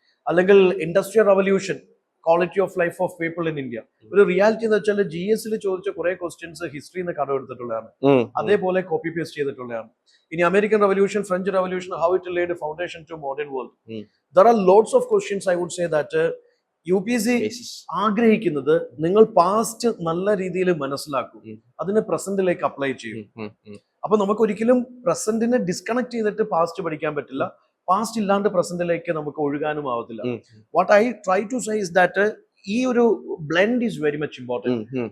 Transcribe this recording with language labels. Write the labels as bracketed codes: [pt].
[en] അല്ലെങ്കിൽ industrial revolution, quality of life of people in India. [ml] ഒരു reality എന്ന് വെച്ചാൽ GS ചോദിച്ച കുറെ ക്വസ്റ്റ്യൻസ് ഹിസ്റ്ററിന്ന് കടമെടുത്തിട്ടുള്ളതാണ്, അതേപോലെ കോപ്പി പേസ്റ്റ് ചെയ്തിട്ടുള്ളതാണ്. ഇനി American revolution, French revolution, [en] how it laid a foundation to modern world. There are lots of questions. I would say that [ml] UPSC ആഗ്രഹിക്കുന്നത് നിങ്ങൾ പാസ്റ്റ് നല്ല രീതിയിൽ മനസ്സിലാക്കൂ, അതിന് പ്രസന്റിലേക്ക് അപ്ലൈ ചെയ്യും. അപ്പൊ നമുക്ക് ഒരിക്കലും പ്രസന്റിനെ ഡിസ്കണക്ട് ചെയ്തിട്ട് പാസ്റ്റ് പഠിക്കാൻ പറ്റില്ല. പാസ്റ്റ് ഇല്ലാണ്ട് പ്രസന്റിലേക്ക് നമുക്ക് ഒഴുകാനും ആവത്തില്ല. [en] what I try to say is that [ml] ഈ ഒരു blend [en] Is very much important.